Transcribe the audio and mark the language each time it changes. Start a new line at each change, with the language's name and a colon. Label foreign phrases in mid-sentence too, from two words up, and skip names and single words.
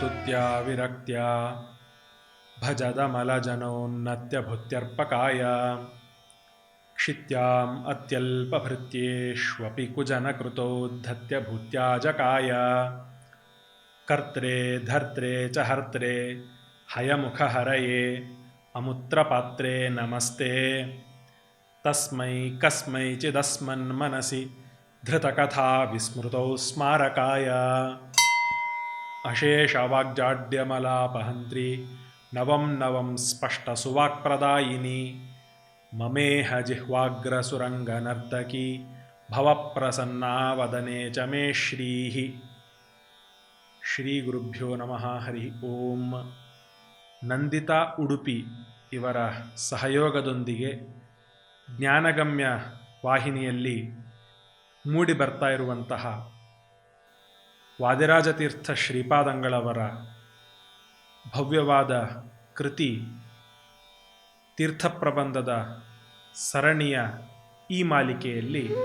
Sanskrit: ಭಕ್ತ್ಯಾ ವಿರಕ್ತ್ಯಾ ಭಜದಮಲಜನೋನ್ನತ್ಯಭುತ್ಯರ್ಪಕಾಯ ಕ್ಷಿತ್ಯಾಂ ಅತ್ಯಲ್ಪಭೃತ್ಯೇಷ್ವಪಿ ಕುಜನಕೃತೋದ್ಧತ್ಯಭೂತ್ಯಾಜಕಾಯ ಕರ್ತ್ರೇ ಧರ್ತ್ರೇ ಚ ಹರ್ತ್ರೇ ಹಯಮುಖಹರಯೇ ಅಮುತ್ರಪಾತ್ರೇ ನಮಸ್ತೆ ತಸ್ಮೈ ಕಸ್ಮೈಚಿದಸ್ಮನ್ಮನಸಿ ಧೃತಕಥಾ ವಿಸ್ಮೃತೌ ಸ್ಮಾರಕಾಯ ಅಶೇಷವಾಗ್ಜಾಡ್ಯಮಲಾಪಹಂತ್ರಿ ನವಂ ನವಂ ಸ್ಪಷ್ಟಸುವಾಕ್ಪ್ರದಾಯಿನಿ ಮಮೇಹ ಜಿಹ್ವಾಗ್ರಸುರಂಗನರ್ತಕಿ ಭವಪ್ರಸನ್ನಾ ವದನೆ ಚ ಮೇ ಶ್ರೀಃ. ಶ್ರೀ ಗುರುಭ್ಯೋ ನಮಃ. ಹರಿ ಓಂ.
Kannada: ನಂದಿತಾ ಉಡುಪಿ ಇವರ ಸಹಯೋಗದೊಂದಿಗೆ ಜ್ಞಾನಗಮ್ಯ ವಾಹಿನಿಯಲ್ಲಿ ಮೂಡಿ ಬರ್ತಾ ಇರುವಂತಹ ವಾದಿರಾಜತೀರ್ಥ ಶ್ರೀಪಾದಂಗಳವರ ಭವ್ಯವಾದ ಕೃತಿ ತೀರ್ಥಪ್ರಬಂಧದ ಸರಣಿಯ ಈ ಮಾಲಿಕೆಯಲ್ಲಿ